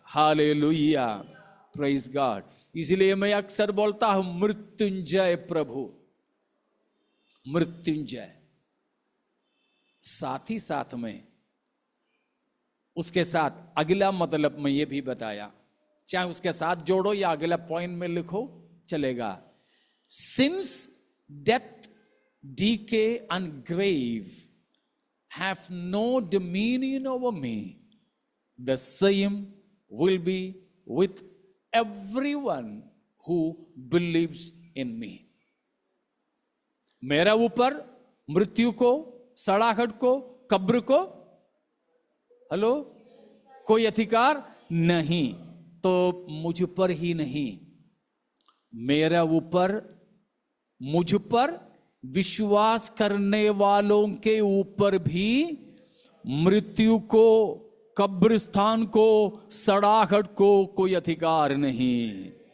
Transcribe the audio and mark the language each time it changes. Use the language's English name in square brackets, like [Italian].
[Hindi] Hallelujah. [English] Praise God. [Hindi] इसलिए मैं अक्सर बोलता हूं मृत्युंजय प्रभु, मृत्युंजय. साथ ही साथ में उसके साथ अगला मतलब मैं ये भी बताया, चाहे उसके साथ जोड़ो या अगला पॉइंट में लिखो चलेगा। [English] Since death, decay and grave have no dominion over me, the same will be with everyone who believes in me. [Hindi] मेरा ऊपर मृत्यु को, सड़ाहट को, कब्र को, हेलो, कोई अधिकार नहीं। तो मुझ पर ही नहीं, मेरा ऊपर, मुझ पर विश्वास करने वालों के ऊपर भी मृत्यु को, कब्रिस्तान को, सड़ाहट को कोई अधिकार नहीं।